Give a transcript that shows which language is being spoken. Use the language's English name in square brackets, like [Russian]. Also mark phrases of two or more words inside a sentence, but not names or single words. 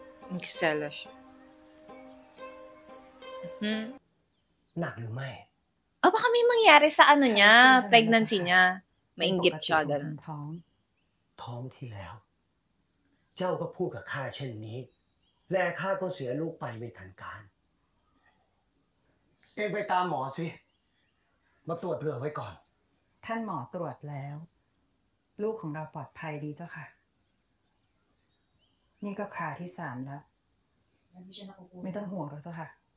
[Filipino] Nagselos siya. [Thai] หนักหรือไม่ [Filipino] Baka may mangyari sa ano niya, pregnancy niya. Mainggit siya, ganun. [Thai] ท้องที่แล้ว เจ้าก็พูดกับข้าเช่นนี้ และข้าก็เสียลูกไปไม่ทันการ เองไปตามหมอสิ มาตรวจเผื่อไว้ก่อน ท่านหมอตรวจแล้ว ลูกของเราปลอดภัยดีเจ้าค่ะ นี่ก็คราที่ 3 แล้ว ไม่ต้องห่วงหรอกเจ้าค่ะ